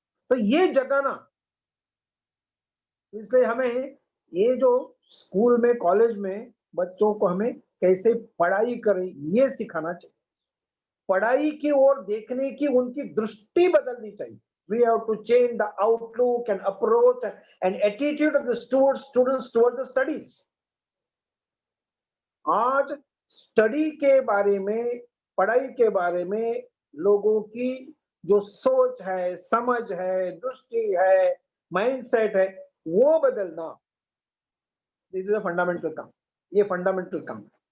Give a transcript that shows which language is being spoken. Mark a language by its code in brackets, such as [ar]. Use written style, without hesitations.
[hi] तो ये जगाना, इसलिए हमें ये जो स्कूल में, कॉलेज में बच्चों को हमें कैसे पढ़ाई करें, ये सिखाना चाहिए। पढ़ाई की ओर देखने की उनकी दृष्टि बदलनी चाहिए। [en] We have to change the outlook and approach and attitude of the students towards the studies. [hi] आज स्टडी के बारे में, पढ़ाई के बारे में लोगों की जो सोच है, समझ है, दृष्टि है, माइंडसेट है, वो बदलना, [en] this is a fundamental [hi] काम। ये फंडामेंटल काम।